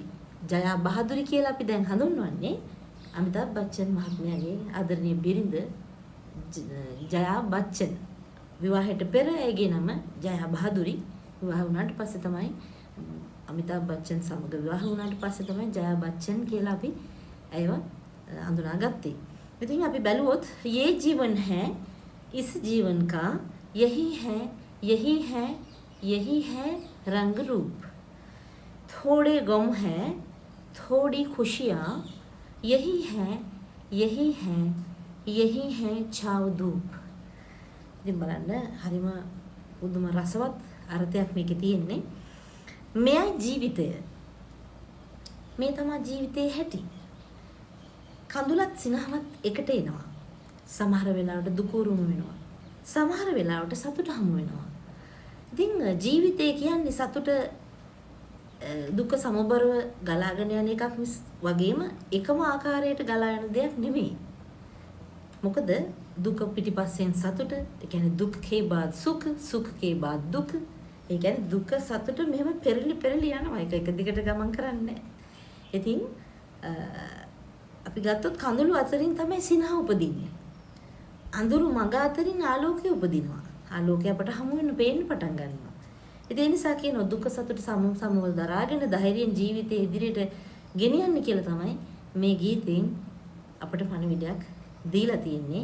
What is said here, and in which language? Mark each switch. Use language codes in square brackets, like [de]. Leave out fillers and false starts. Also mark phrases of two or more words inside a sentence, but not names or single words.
[si] ජයා බහදුරි කියලා අපි දැන් හඳුන්වන්නේ අමිතාබ් බච්චන් මහත්මයාගේ ආදරණීය බිරිඳ ජයා බච්චන්. විවාහයට පෙර ඇයගේ නම ජයා බහදුරි. විවාහ වුණාට පස්සේ තමයි අමිතාබ් බච්චන් සමග විවාහ වුණාට පස්සේ තමයි ජයා බච්චන් කියලා අපි ඇයව අඳුනාගත්තේ. ඉතින් අපි බැලුවොත් [hi] ये जीवन है इस जीवन का यही है रंग रूप थोड़े गम है थोड़ी खुशियाँ यही है छाव धूप. [si] ඉතින් බලන්න හරිම පුදුම රසවත් අර්ථයක් මේකේ තියෙන්නේ. මෙයයි ජීවිතය. මේ තමයි ජීවිතයේ හැටි. කඳුලත් සිනහවත් එකට එනවා. සමහර වෙලාවට දුක උරුම වෙනවා. සමහර වෙලාවට සතුට හමු වෙනවා. ඉතින් ජීවිතය කියන්නේ සතුට දුක සමබරව ගලාගෙන යන එකක් වගේම එකම ආකාරයට ගලා යන දෙයක් නෙමෙයි. මොකද දුක පිටිපස්සෙන් සතුට, ඒ කියන්නේ දුක් [hi] के बाद सुख, सुख के बाद दुख. [si] ඒ කියන්නේ දුක සතුට මෙහෙම පෙරලි යනවා. ඒක එක දිගට ගමන් කරන්නේ. ඉතින් අපි ගත්තොත් කඳුළු අතරින් තමයි සිනහ උපදින්නේ. අඳුරු මඟ අතරින් ආලෝකය උපදිනවා. ආලෝකය අපට හමු වෙන පේන්න පටන් ගන්නවා. ඒ නිසා කියනවා දුක සතුට සමව දරාගෙන ධෛර්යයෙන් ජීවිතේ ඉදිරියට ගෙනියන්න කියලා තමයි මේ ගීතෙන් අපට පණිවිඩයක් දීලා තියෙන්නේ.